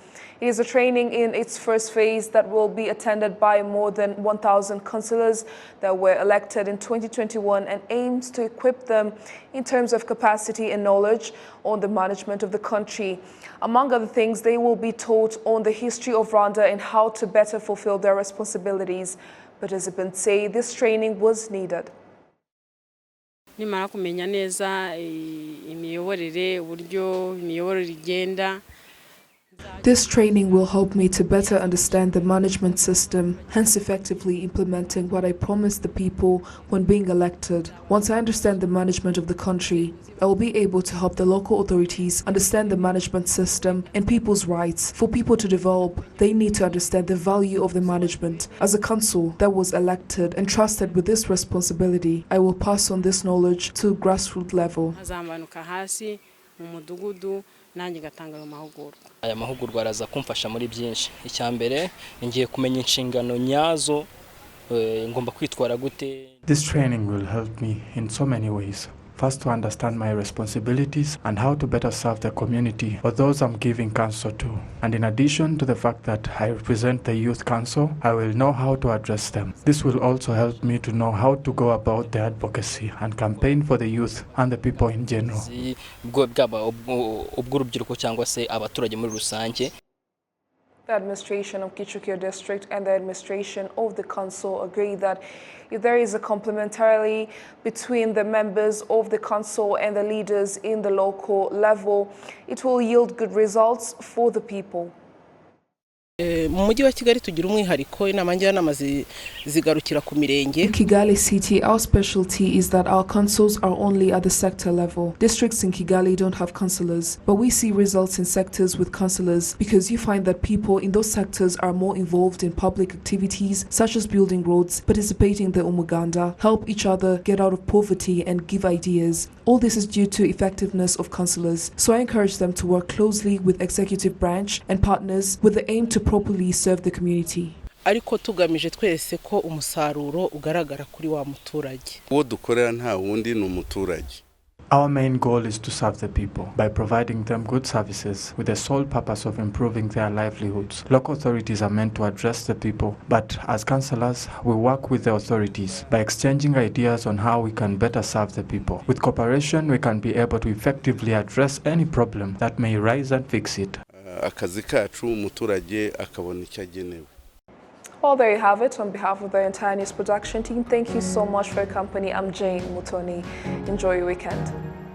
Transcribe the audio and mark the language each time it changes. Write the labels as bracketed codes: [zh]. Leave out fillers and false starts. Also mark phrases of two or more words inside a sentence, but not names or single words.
[en] It is a training in its first phase that will be attended by more than 1,000 councillors that were elected in 2021 and aims to equip them in terms of capacity and knowledge on the management of the country. Among other things, they will be taught on the history of Rwanda and how to better fulfill their responsibilities. Participants say this training was needed. [rw] Nimara kumenya neza imiyoborere uburyo imiyoborere igenda. [en] This training will help me to better understand the management system, hence effectively implementing what I promised the people when being elected. Once I understand the management of the country, I will be able to help the local authorities understand the management system and people's rights. For people to develop, they need to understand the value of the management. As a council that was elected and trusted with this responsibility, I will pass on this knowledge to grassroots level. [rw] Aya mahugurwa araza kumfasha muri byinshi. Icyambere ngiye kumenya inshingano nyazo ngomba kwitwara gute. [en] This training will help me in so many ways. First, to understand my responsibilities and how to better serve the community or those I'm giving counsel to. And in addition to the fact that I represent the Youth Council, I will know how to address them. This will also help me to know how to go about the advocacy and campaign for the youth and the people in general. The administration of Kichukio district and the administration of the council agree that if there is a complementarity between the members of the council and the leaders in the local level, it will yield good results for the people. [rw] Mu mujyi wa Kigali tugira umwihariko inama njyanama zigarukira ku mirenge. [en] In Kigali city, our specialty is that our councils are only at the sector level. Districts in Kigali don't have councillors, but we see results in sectors with councillors because you find that people in those sectors are more involved in public activities such as building roads, participating in the umuganda, help each other get out of poverty and give ideas. All this is due to effectiveness of councillors. So I encourage them to work closely with executive branch and partners with the aim to properly serve the community. [rw] Ariko tugamije twese ko umusaruro ugaragara kuri wa muturage. Uwo dukorera nta wundi ni umuturage. [en] Our main goal is to serve the people by providing them good services with the sole purpose of improving their livelihoods. Local authorities are meant to address the people, but as councillors, we work with the authorities by exchanging ideas on how we can better serve the people. With cooperation, we can be able to effectively address any problem that may rise and fix it. [rw] Akazi kacu umuturage akabona icyo agenewe. [en] Well, there you have it. On behalf of the entire news production team, thank you so much for your company. I'm Jane Mutoni. Enjoy your weekend.